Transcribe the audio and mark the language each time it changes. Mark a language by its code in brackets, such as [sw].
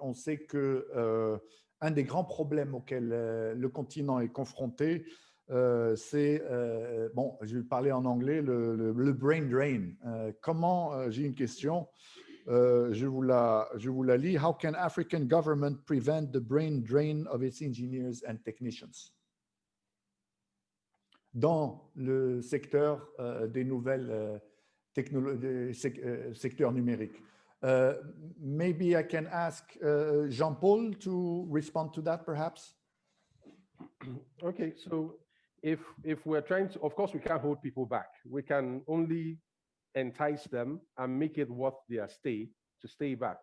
[fr] On sait que un des grands problèmes auxquels le continent est confronté, c'est, bon, je vais parler en anglais, le brain drain. J'ai une question, je vous la lis. [en] How can African government prevent the brain drain of its engineers and technicians? [fr] Dans le secteur des nouvelles technologies, secteur numérique. [en] Maybe I can ask Jean-Paul to respond to that, perhaps. Okay, so if we're trying to, of course, we can't hold people back. We can only entice them and make it worth their stay to stay back.